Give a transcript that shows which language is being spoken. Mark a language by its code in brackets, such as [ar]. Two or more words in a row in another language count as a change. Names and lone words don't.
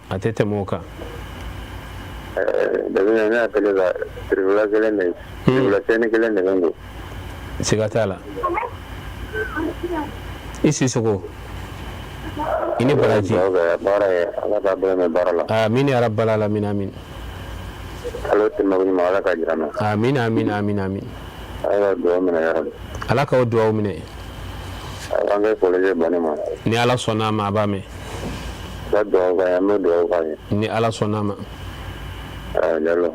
[bm] A tɛ tɛmɛ o kan. Depuis ne y'a tɛgɛ ka tribula kelen de tribula sɛni kelen de bɛ n kun. Siga t'a la. I Sisoko. I ni Baraji. Baara ye Ala ka bɛɛ mɛn baara la. [ar] آمين يا رب العالمين آمين. [bm] Ala tɛmɛ ko ɲuman Ala ka jira n na. Amin amin amin amin. Ala ka dugawu minɛ yɛrɛ. Ala k'aw dugawu minɛ. An bɛ kɔlɔsɛ banni ma. Ni Ala sɔnna a ma a b'a mɛn. Ka dugawu k'a ye an bɛ dugawu k'a ye. Ni Ala sɔnna a ma. Jalo.